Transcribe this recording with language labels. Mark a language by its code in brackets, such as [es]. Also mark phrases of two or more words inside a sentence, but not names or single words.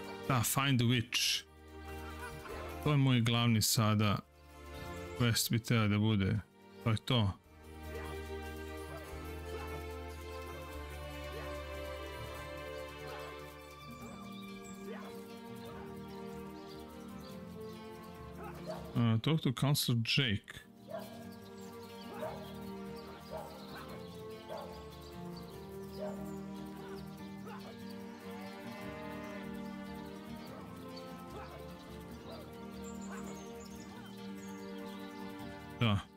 [sr] Da, [en] find the witch. [sr] To je moj glavni sada. Quest bi treba da bude. To je to. [en] Talk to Counselor Jake. [sr] Da.